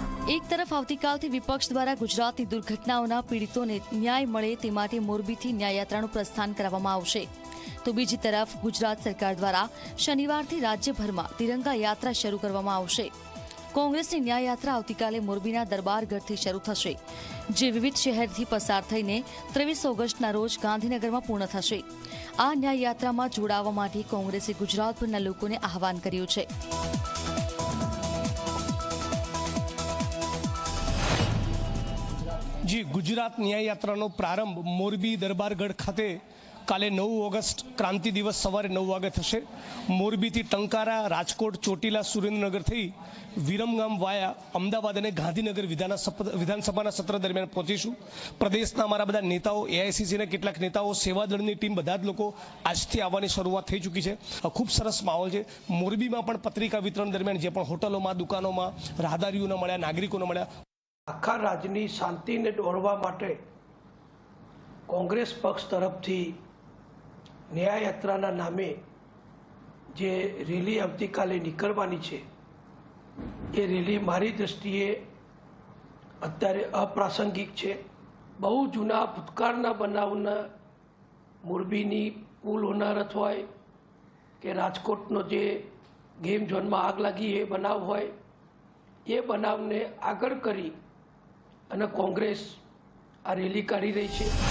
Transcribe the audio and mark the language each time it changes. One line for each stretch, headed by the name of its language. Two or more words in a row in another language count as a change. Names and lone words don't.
Gujarati: એક તરફ આવતીકાલથી વિપક્ષ દ્વારા ગુજરાતની દુર્ઘટનાઓના પીડિતોને ન્યાય મળે તે માટે મોરબીથી ન્યાયયાત્રાનું પ્રસ્થાન કરવામાં આવશે, તો બીજી તરફ ગુજરાત સરકાર દ્વારા શનિવારથી રાજ્યભરમાં તિરંગા યાત્રા શરૂ કરવામાં આવશે। કોંગ્રેસની ન્યાયયાત્રા આવતીકાલે મોરબીના દરબારગઢથી શરૂ થશે, જે વિવિધ શહેરથી પસાર થઈને 23 ઓગસ્ટના રોજ ગાંધીનગરમાં પૂર્ણ થશે। આ ન્યાયયાત્રામાં જોડાવા માટે કોંગ્રેસે ગુજરાતભરના લોકોને આહવાન કર્યું છે। જી ગુજરાત ન્યાય યાત્રા પ્રારંભ મોરબી દરબારગઢ ખાતે કાલે 9 ઓગસ્ટ ક્રાંતિ દિવસ સવારે 9 વાગે થશે। મોરબી થી ટંકારા, રાજકોટ, ચોટીલા, સુરેન્દ્રનગર થી વિરમગામ વાયા અમદાવાદ ઔર ગાંધીનગર વિધાનસભા સત્ર દરમિયાન પહુંચીશું। પ્રદેશના અમારા બધા નેતાઓ, એઆઈસીસી ને કેટલાક નેતાઓ, સેવાદળની ટીમ બધા જ લોકો આજથી આવવાની શરૂઆત થઈ ચૂકી છે। ખૂબ સરસ માહોલ છે। મોરબીમાં પણ પત્રિકા વિતરણ દરમિયાન જે પણ હોટલોમાં, દુકાનોમાં રાહદારીઓને મળ્યા, નાગરિકોને મળ્યા। આખા રાજ્યની શાંતિને દૌડવા માટે કોંગ્રેસ પક્ષ તરફથી ન્યાય યાત્રાના નામે જે રેલી આવતીકાલે નીકળવાની છે એ રેલી મારી દૃષ્ટિએ અત્યારે અપ્રાસંગિક છે। બહુ જૂના ભૂતકાળના બનાવના મોરબીની પુલ હોનારત હોય કે રાજકોટનો જે ગેમ ઝોનમાં આગ લાગી એ બનાવ હોય એ બનાવને આગળ કરી અને કોંગ્રેસ આ રેલી કાઢી રહી છે।